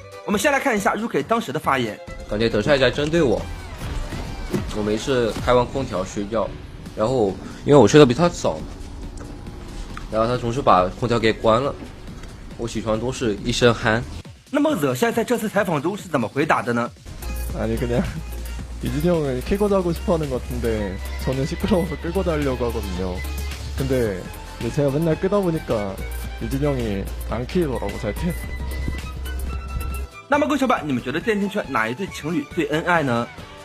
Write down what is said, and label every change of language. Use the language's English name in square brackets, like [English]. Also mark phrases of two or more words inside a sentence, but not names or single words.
[Chinese] 我们先来看一下 Rookie 当时的发言。感觉惹晒在针对我。我每次开完空调睡觉，然后因为我睡得比他早，然后他总是把空调给关了，我起床都是一身汗。那么惹晒在这次采访中是怎么回答的呢？ [Korean] 아니 그냥 유진이 형을 캐고 자고 싶어하는 것 같은데 저는 시끄러워서 끄고 자려고 하거든요. 근데 제가 맨날 끄다 보니까 유진이 형이 안 키더라고 잘 때. [Chinese] 那么各位小伙伴，你们觉得电竞圈哪一对情侣最恩爱呢？